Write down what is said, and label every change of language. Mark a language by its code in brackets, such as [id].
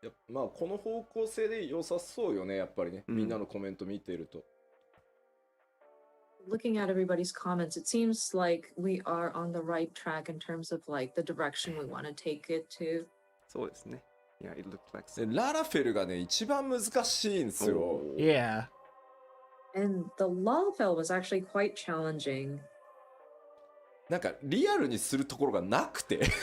[ja] まあこの方向性で良さそうよね、やっぱりね、みんなのコメント見ていると。 [en] Looking at everybody's comments, it seems like we are on the right track in terms of like the direction we want to take it to. [ja] そうですね。 [en] Yeah, it looked like [ja] でララフェルがね、一番難しいんですよ。 [en] Yeah. And the Lalafell was actually quite challenging. [ja] なんかリアルにするところがなくて。